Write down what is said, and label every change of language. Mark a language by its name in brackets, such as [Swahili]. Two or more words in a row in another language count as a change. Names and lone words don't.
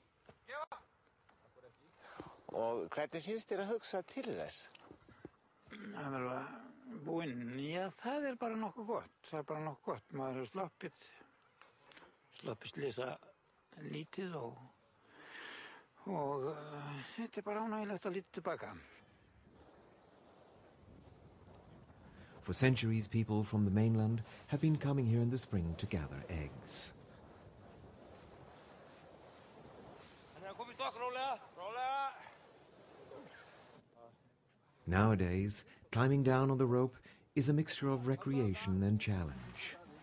[Icelandic] Og hvernig finnst þér að hugsa til þess? Það er vel búinn. Já, það er bara nokkuð gott. Maður hefur sloppið slysa lítið og þetta er bara ánægilegt að líta tilbaka. [English] For centuries, people from the mainland have been coming here in the spring to gather eggs. Nowadays, Climbing down on the rope is a mixture of recreation and challenge.